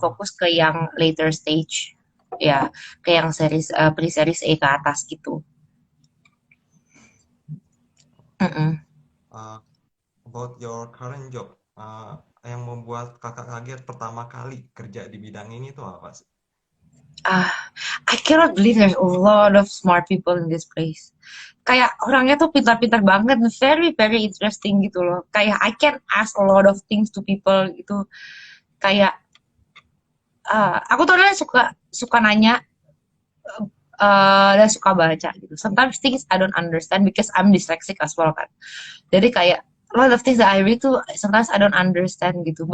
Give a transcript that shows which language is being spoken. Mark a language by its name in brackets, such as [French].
[Indonesian] fokus ke yang later stage, ya, ke yang series pre-series A ke atas gitu. Mm-mm. uh, [English] about your current job, [Indonesian] yang membuat kakak kaget pertama kali kerja di bidang ini tuh apa sih? [English] Ah, I cannot believe there's a lot of smart people in this place. [Indonesian] Kayak orangnya tuh pintar-pintar banget, [English] very very interesting [Indonesian] gitu loh. [English] Kayak I can ask a lot of things to people gitu. [Indonesian] Kayak aku tuh orangnya suka suka nanya dan suka baca gitu. [English] Sometimes things I don't understand because I'm dyslexic as well kan. [Indonesian] Jadi kayak [English] a lot of things that I read tuh sometimes I don't understand gitu.